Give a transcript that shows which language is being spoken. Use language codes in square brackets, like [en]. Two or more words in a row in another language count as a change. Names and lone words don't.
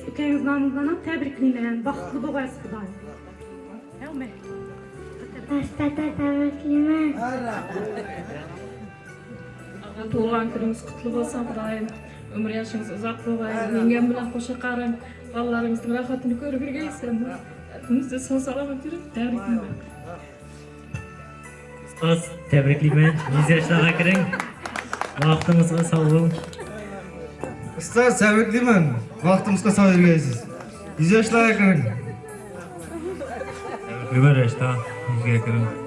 [uz] Ukangiz nomidan ham tabriklayman. Baxtli bo'lasiz Xudoyim. Tabriklayman. Tug'ilgan kuningiz qutlu bo'lsin Xudoyim. Umr yoshingiz uzoq bo'lsin. Yengam bilan qo'sha qarab, bolalaringizning rohatini ko'rayvergaysiz. Hepimizde sağ selamet yürüp tabriklayman. Ustoz, tabriklayman. 100 yoshlarga kiring. Vaqtimizga sog' bo'ling. Ustoz, tabriklayman. Vaqtimizga sog' yurgaysiz. 100 yoshlarga kiring. Tabriklayman Rashta. 100ga kiring.